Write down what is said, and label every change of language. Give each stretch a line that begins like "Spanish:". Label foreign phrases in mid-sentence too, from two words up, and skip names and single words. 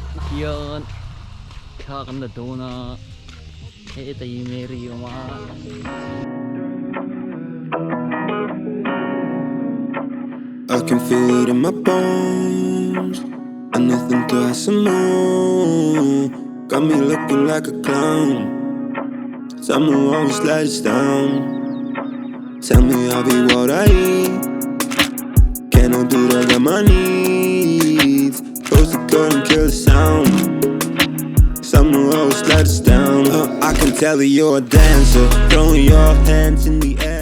Mizo: hian thla kan la dawna he thei meri ma
English: I can feel it in my bones, and nothing to have some more. Got me looking like a clown. Someone always let us down. Tell me I'll be what I eat. Can I do that? Got my needs. Close the curtain, kill the sound. Someone always let us down. I can tell that you're a dancer, throwing your hands in the air.